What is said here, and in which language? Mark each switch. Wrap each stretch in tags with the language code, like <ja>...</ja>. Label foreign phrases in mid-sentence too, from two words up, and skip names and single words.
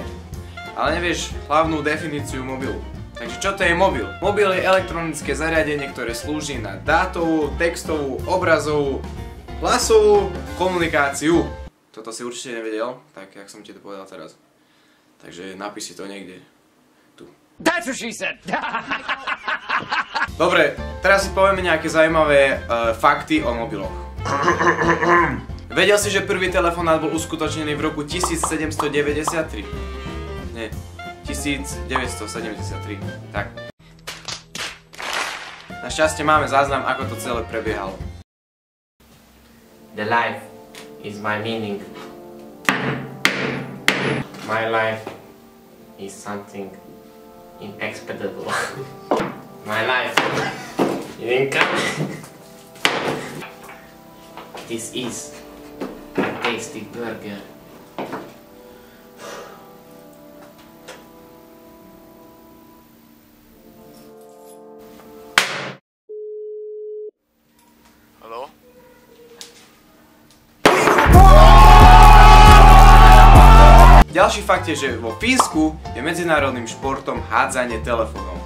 <sk>Ale nevieš hlavnú definíciu mobilu. Takže čo to je mobil? Mobil je elektronické zariadenie, ktoré slúži na dátovú, textovú, obrazovú, hlasovú komunikáciu. Toto si určite nevedel, tak jak som ti to povedal teraz. Takže napíš si to niekde. Tu.</sk> <en>That's what she said!</en> <sk>Dobre, teraz si povieme nejaké zaujímavé fakty o mobiloch. Vedel si, že prvý telefonát bol uskutočnený v roku 1793? Nie, 1973. Tak. Našťastie máme záznam, ako to celé prebiehalo.</sk> <en>The life is my meaning. My life is something inexplicable. My life is income. This is a tasty burger.</en> <sk>Haló? Ďalší fakt je, že vo Fínsku je medzinárodným športom hádzanie telefónom.</sk>